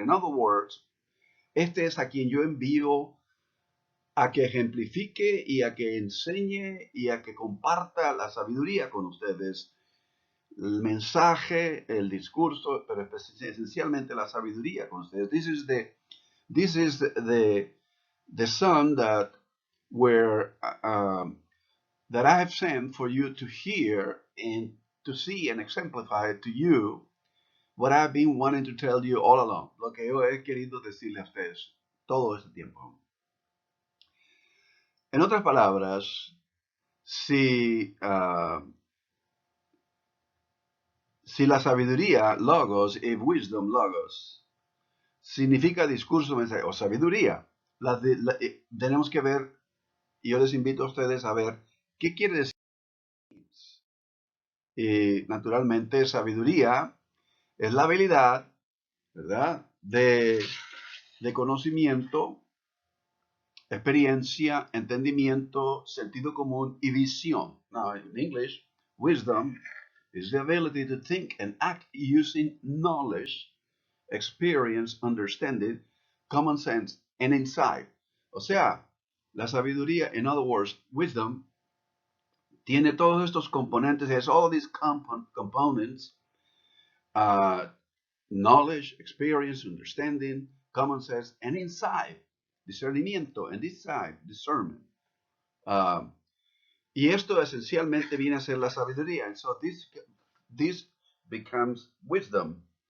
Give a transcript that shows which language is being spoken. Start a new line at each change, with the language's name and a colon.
English: In other words,
Spanish: este es a quien yo envío a que ejemplifique y a que enseñe y a que comparta la sabiduría con ustedes, el mensaje, el discurso, pero esencialmente la sabiduría con ustedes.
English: This is the Son that that I have sent for you to hear and to see and exemplify to you what I've been wanting to tell you all along.
Spanish: Lo que yo he querido decirle a ustedes todo este tiempo. En otras palabras, si la sabiduría, logos, y wisdom, logos, significa discurso, mensaje o sabiduría, tenemos que ver, y yo les invito a ustedes a ver qué quiere decir. Y naturalmente, sabiduría es la habilidad, ¿verdad?, de conocimiento, experiencia, entendimiento, sentido común y visión.
English: Now, in English, wisdom is the ability to think and act using knowledge, experience, understanding, common sense, and insight. O sea,
Spanish: La sabiduría,
English: in other words, wisdom,
Spanish: tiene todos estos componentes,
English: has all these components, uh, knowledge, experience, understanding, common sense, and insight, discernimiento, and insight, discernment.
Spanish: Y esto esencialmente viene a ser la sabiduría.
English: And so this becomes wisdom.